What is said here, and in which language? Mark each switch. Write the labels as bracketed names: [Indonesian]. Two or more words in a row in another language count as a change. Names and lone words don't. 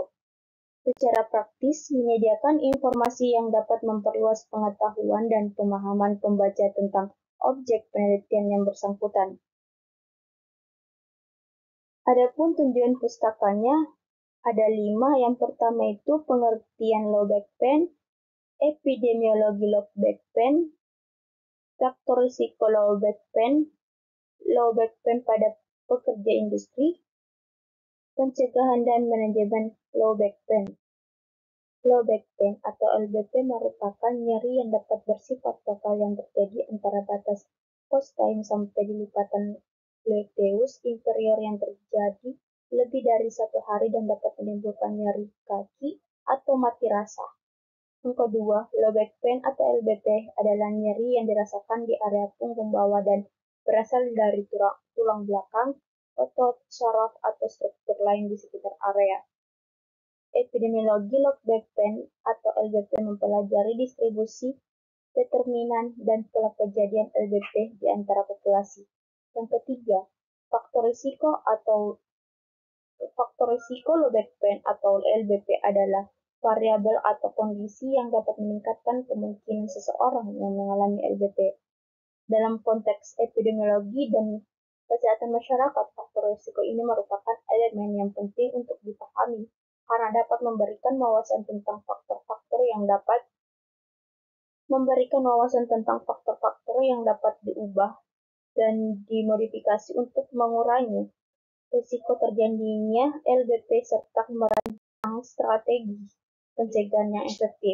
[Indonesian] Secara praktis, menyediakan informasi yang dapat memperluas pengetahuan dan pemahaman pembaca tentang objek penelitian yang bersangkutan. Adapun tujuan pustakanya ada 5. Yang pertama itu pengertian [English] low back pain, [Indonesian] epidemiologi [English] low back pain, [Indonesian] faktor risiko [English] low back pain [Indonesian] pada pekerja industri, Pencegahan dan manajemen [English] low back pain. Low back pain [Indonesian] atau LBP merupakan nyeri yang dapat bersifat lokal yang terjadi antara batas post-time sampai di lipatan gluteus inferior yang terjadi lebih dari 1 hari dan dapat menimbulkan nyeri kaki atau mati rasa. Yang kedua, [English] low back pain [Indonesian] atau LBP adalah nyeri yang dirasakan di area punggung bawah dan berasal dari tulang belakang, otot, saraf, atau struktur lain di sekitar area. Epidemiologi [English] low back pain [Indonesian] atau LBP mempelajari distribusi, determinan, dan pola kejadian LBP di antara populasi. Yang ketiga, faktor risiko [English] low back pain [Indonesian] atau LBP adalah variabel atau kondisi yang dapat meningkatkan kemungkinan seseorang yang mengalami LBP. Dalam konteks epidemiologi dan kesehatan masyarakat, faktor risiko ini merupakan elemen yang penting untuk dipahami karena dapat memberikan wawasan tentang faktor-faktor yang dapat diubah dan dimodifikasi untuk mengurangi risiko terjadinya LBP serta merancang strategi pencegahan yang efektif.